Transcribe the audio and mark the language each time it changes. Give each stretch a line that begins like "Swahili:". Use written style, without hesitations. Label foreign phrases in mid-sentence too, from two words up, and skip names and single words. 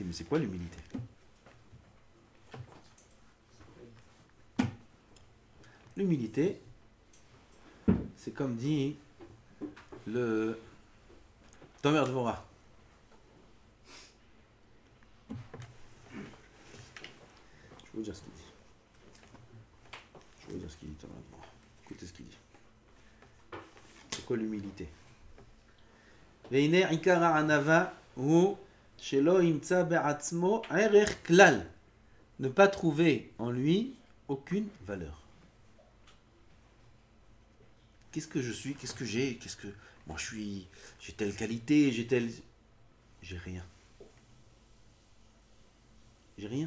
French: Mais c'est quoi l'humilité? L'humilité, c'est comme dit le Tomer Dvorah. Je vais vous dire ce qu'il dit. Tomer Dvorah. Écoutez ce qu'il dit. C'est quoi l'humilité?
Hebrew: ואינה עיקרה ענווה הוא שלא ימצא בעצמו ערך כלל.
French: Ne pas trouver en lui aucune valeur. Qu'est-ce que je suis? Qu'est-ce que j'ai? Moi j'ai telle qualité, j'ai rien. J'ai rien.